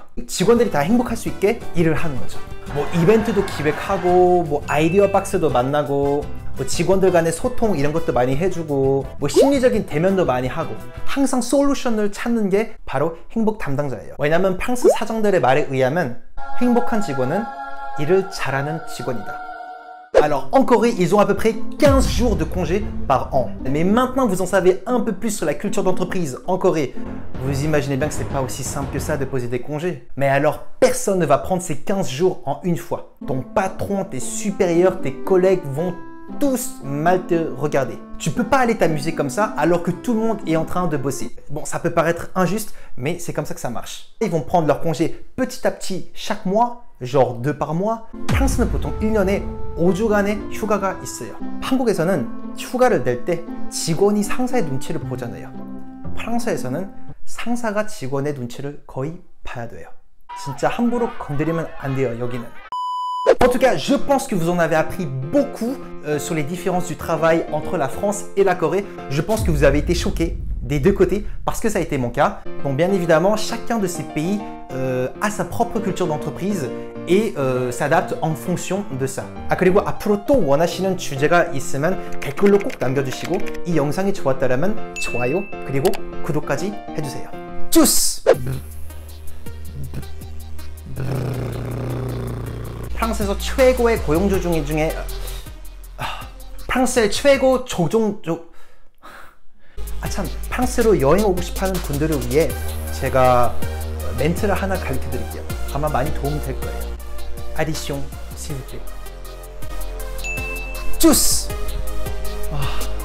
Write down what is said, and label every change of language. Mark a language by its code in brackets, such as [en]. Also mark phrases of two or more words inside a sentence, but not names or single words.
[ko] 직원들이 다 행복할 수 있게 일을 하는 거죠. 뭐 이벤트도 기획하고 뭐 아이디어 박스도 만나고 뭐 직원들 간의 소통 이런 것도 많이 해주고 뭐 심리적인 대면도 많이 하고 항상 솔루션을 찾는 게 바로 행복 담당자예요. 왜냐면 프랑스 사정들의 말에 의하면 행복한 직원은 일을 잘하는 직원이다. [fr] Alors en Corée, ils ont à peu près 15 jours de congé par an. Mais maintenant vous en savez un peu plus sur la culture d'entreprise en Corée. Vous imaginez bien que c'est pas aussi simple que ça de poser des congés. Mais alors personne ne va prendre ces 15 jours en une fois. Ton patron, tes supérieurs, tes collègues vont tous mal te regarder. Tu peux pas aller t'amuser comme ça alors que tout le monde est en train de bosser. Bon, ça peut paraître injuste, mais c'est comme ça que ça marche. Ils vont prendre leur congé petit à petit chaque mois, genre 2 par mois. [ko] 프랑스는 보통 1년에 5주간의 휴가가 있어요. 한국에서는 휴가를 낼 때 직원이 상사의 눈치를 보잖아요. 프랑스에서는 상사가 직원의 눈치를 거의 봐야 돼요. 진짜 함부로 건드리면 안 돼요, 여기는. [fr] En tout cas, je pense que vous en avez appris beaucoup sur les différences du travail entre la France et la Corée. Je pense que vous avez été choqués des deux côtés parce que ça a été mon cas. Bon, bien évidemment, chacun de ces pays a sa propre culture d'entreprise et s'adapte en fonction de ça. [ko] 아, 그리고 앞으로 또 원하시는 주제가 있으면 댓글로 꼭 남겨주시고 이 영상이 좋았다면 좋아요 그리고 구독까지 해주세요. 쭈스! 프랑스에서 최고의 고용주 중에 프랑스의 최고 조종족 프랑스로 여행 오고 싶어하는 분들을 위해 제가 멘트를 하나 가르쳐 드릴게요. 아마 많이 도움이 될 거예요. [fr] 아디숑, s'il vous plaît. [ko] 쭈스!